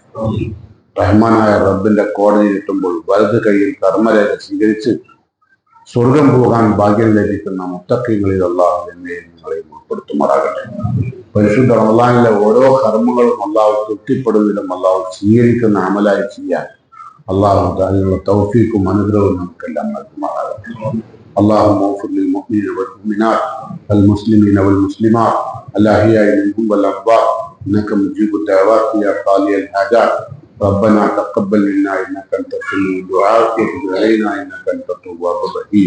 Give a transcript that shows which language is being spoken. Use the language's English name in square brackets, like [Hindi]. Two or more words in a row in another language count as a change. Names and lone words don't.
[Malayalam] റഹ്മാനായ റബ്ബിന്റെ കോടതി കിട്ടുമ്പോൾ വലത് കൈയിൽ കർമ്മരേഖ സ്വീകരിച്ച് സ്വർഗം പോകാൻ ഭാഗ്യം ലഭിക്കുന്ന മുത്തഖീങ്ങളിൽ അള്ളാഹു എന്നെയും നിങ്ങളെയും ഉൾപ്പെടുത്തുമാറാകട്ടെ. പരിശുദ്ധ റമളാനിലെ ഓരോ കർമ്മങ്ങളും അള്ളാഹു തൃപ്തിപ്പെടുന്നതിലും അള്ളാഹു സ്വീകരിക്കുന്ന അമലായി ചെയ്യാൻ അള്ളാഹു അതിനുള്ള തൗഫീഖും അനുഗ്രഹവും നമുക്കെല്ലാം നൽകുമാറാകട്ടെ. [Arabic] اللهم اغفر للمؤمنين والمؤمنات والمسلمين والمسلمات الأحياء منهم والأموات إنك مجيب الدعوات يا قاضي الحاجات. ربنا تقبل منا إنك أنت السميع الدعاء وتب علينا إنك أنت التواب الرحيم.